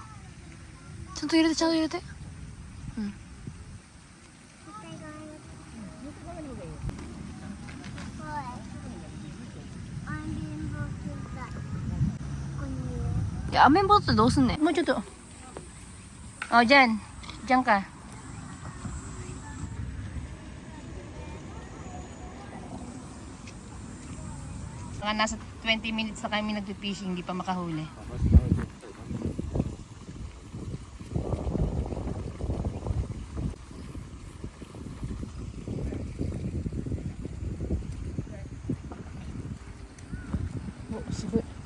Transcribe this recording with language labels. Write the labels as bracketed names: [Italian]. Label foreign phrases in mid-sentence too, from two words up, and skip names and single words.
[Japanese] ちゃんと入れて、ちゃんと入れて。うん。いや、アメンボってどうすんねん。もうちょっと. [Filipino] Oh, dyan. Dyan ka. Mga nasa 20 minutes na kami nag-fishing, hindi pa makahuli. Oh, sige.